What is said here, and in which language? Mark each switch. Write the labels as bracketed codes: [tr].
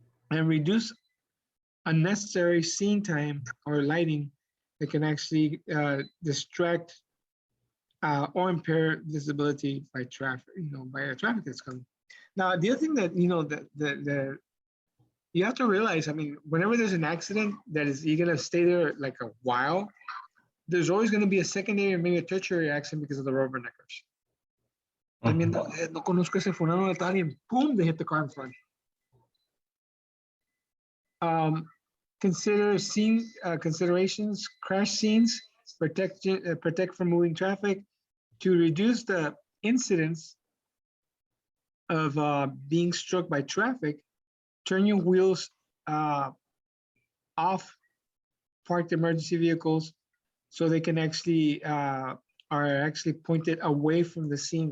[en] And reduce unnecessary scene time or lighting that can actually distract or impair visibility by traffic, by a traffic that's coming. Now, the other thing that, that you have to realize, I mean, whenever there's an accident you're going to stay there like a while, there's always going to be a secondary or maybe a tertiary accident because of the rubberneckers. [es] También no conozco ese fulano de tal y boom, [en] they hit the car in front. Consider considerations, crash scenes, protect from moving traffic to reduce the incidence of being struck by traffic. Turn your wheels off parked emergency vehicles so they can actually are actually pointed away from the scene.